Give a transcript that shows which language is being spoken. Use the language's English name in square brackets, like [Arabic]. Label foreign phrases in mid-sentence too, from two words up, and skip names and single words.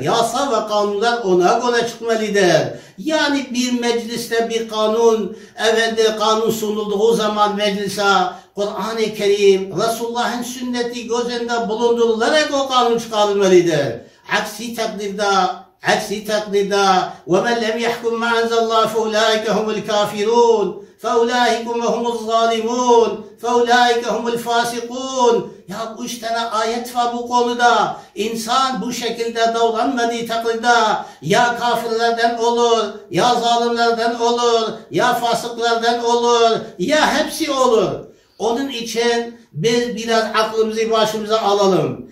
[Turkish] Yasa ve kanunlar ona göre çıkmalıdır. Yani bir mecliste bir kanun sunulduğu zaman meclise Kur'an-ı Kerim, Resulullah'ın sünneti göz önünde bulundurularak o kanun çıkarılmalıdır. Aksi takdirde [Arabic] وَمَنْ لَمْ يَحْكُمْ مَا أَنْزَلَ اللّٰهُ فَاُولَٰئِكَ هُمُ الْكَافِرُونَ فَاُولَٰئِكَ هُمُ الظَّالِمُونَ فَاُولَٰئِكَ هُمُ الْفَاسِقُونَ. [Turkish] Ya 3 tane ayet var bu konuda. İnsan bu şekilde davranmadığı takdirde ya kafirlerden olur, ya zalimlerden olur, ya fasıklardan olur, ya hepsi olur. Onun için biz biraz aklımızı başımıza alalım.